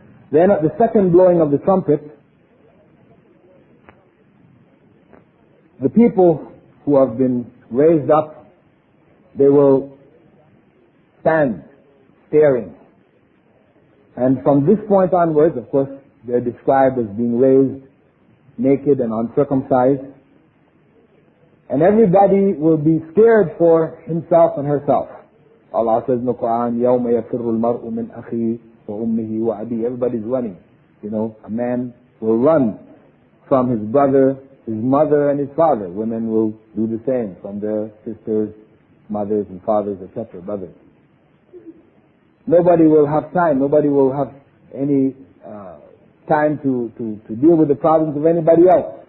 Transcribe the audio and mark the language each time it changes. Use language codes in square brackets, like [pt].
[en] Then at the second blowing of the trumpet, the people who have been raised up, they will stand staring. And from this point onwards, of course, they're described as being raised naked and uncircumcised. And everybody will be scared for himself and herself. Allah says in the Qur'an, [ar] يَوْمَ يَفِرُّ الْمَرْءُ مِنْ أَخِيهِ وَأُمِّهِ وَأَبِيهِ. [en] Everybody's running. A man will run from his brother, his mother, and his father. Women will do the same from their sisters, mothers, and fathers, etc., brothers. Nobody will have time. Nobody will have any time to deal with the problems of anybody else.